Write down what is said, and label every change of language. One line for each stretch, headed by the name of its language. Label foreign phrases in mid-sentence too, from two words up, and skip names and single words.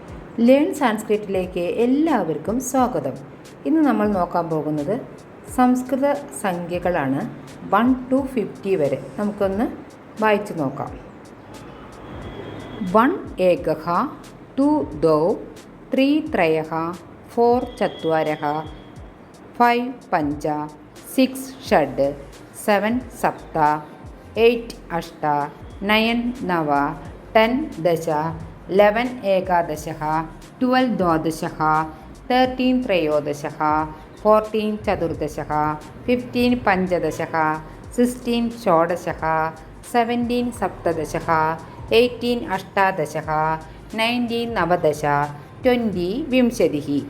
Malayalam: ലേൺ സാൻസ്ക്രിറ്റിലേക്ക് എല്ലാവർക്കും സ്വാഗതം. ഇന്ന് നമ്മൾ നോക്കാൻ പോകുന്നത് സംസ്കൃത സംഖ്യകളാണ്. 1 to 50 വരെ നമുക്കൊന്ന് വായിച്ചു നോക്കാം.
Sanskrit: 1 ഏകഃ, 2 द्वौ, 3 त्रयः, 4 चत्वारः, 5 पञ्च, 6 षड्, 7 सप्त, 8 अष्ट, 9 नव, 10 दश, 11 एकादशः, 12 द्वादशः, 13 त्रयोदशः, 14 चतुर्दशः, 15 पञ्चदशः, 16 षोडशः, 17 सप्तदशः, 18 अष्टादशः, 19 नवदश, 20 विंशतिः.